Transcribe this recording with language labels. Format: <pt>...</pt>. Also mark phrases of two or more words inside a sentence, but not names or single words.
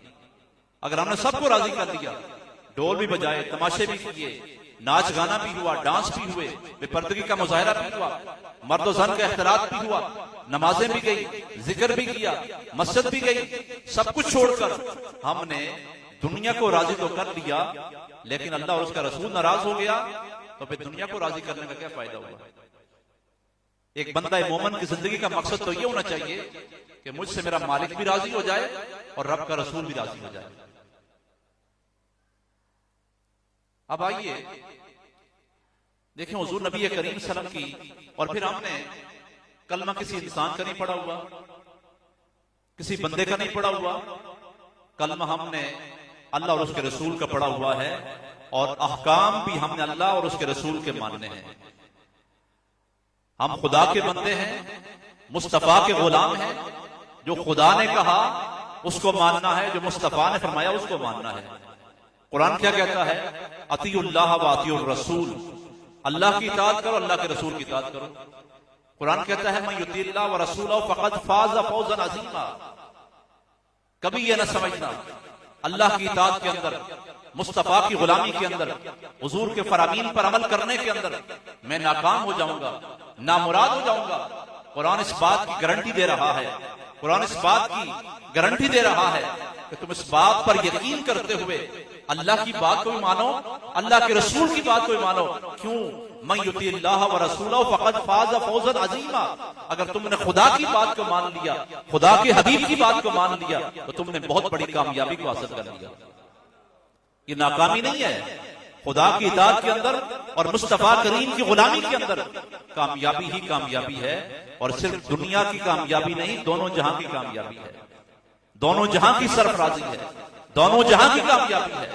<hi>अगर हमने सबको राजी कर दिया, ढोल भी बजाए, तमाशे भी किए, नाच गाना भी हुआ, डांस भी हुए, बेपर्दगी का मुजाहरा भी हुआ, मर्द जन का इख्तिलात भी हुआ, नमाजें भी गई, जिक्र भी किया, मस्जिद भी गई, सब कुछ छोड़कर हमने दुनिया को राजी तो कर लिया, लेकिन अल्लाह और उसका रसूल नाराज हो गया, तो फिर दुनिया को राजी करने का क्या फायदा हुआ? एक बंदा मोमिन की जिंदगी का मकसद तो ये होना चाहिए कि मुझसे मेरा मालिक भी राजी हो जाए और रब का रसूल भी राजी हो जाए। अब आइए देखें हुजूर नबी करीम</hi> <ar>صلى الله عليه وسلم</ar> <hi>की, और फिर हमने कलमा किसी इंसान का नहीं पढ़ा हुआ, किसी बंदे का नहीं पढ़ा हुआ, कलमा हमने अल्लाह और उसके रसूल का पढ़ा हुआ है, और अहकाम भी हमने अल्लाह और उसके रसूल के मानने हैं। हम खुदा के बंदे हैं, मुस्तफा के गुलाम हैं। जो खुदा ने कहा उसको मानना है, जो मुस्तफा ने फरमाया उसको मानना है। कुरान क्या कहता है?</hi> <ar>أطيعوا الله وأطيعوا الرسول,</ar> <hi>अल्लाह की इताअत करो, अल्लाह के रसूल की इताअत करो। कुरान कहता है</hi> <ar>من يطع الله ورسوله فقد فاز فوزا عظيما.</ar> <hi>कभी यह न समझना अल्लाह की इताअत के अंदर, मुस्तफा की गुलामी के अंदर, हुजूर के फरामीन पर अमल करने के अंदर मैं नाकाम हो जाऊंगा, नामुराद हो जाऊंगा। कुरान इस बात की गारंटी दे रहा है, कुरान इस बात की गारंटी दे रहा है कि तुम इस बात पर यकीन करते हुए अल्लाह की बात को भी मानो, अल्लाह के रसूल की बात को भी मानो। क्यों?</hi> <ar>من يطع الله ورسوله فقد فاز فوزا عظيما.</ar> <hi>अगर तुमने खुदा की बात को मान लिया, खुदा के हबीब की बात को मान लिया, तो तुमने बहुत बड़ी कामयाबी को हासिल कर लिया। ये नाकामी नहीं है, खुदा की इताअत के अंदर और मुस्तफा करीम की गुलामी के अंदर कामयाबी ही कामयाबी है। और सिर्फ दुनिया की कामयाबी नहीं, दोनों जहां की कामयाबी है, दोनों जहां की सरफराजी है, दोनों जहां की कामयाबी है।</hi>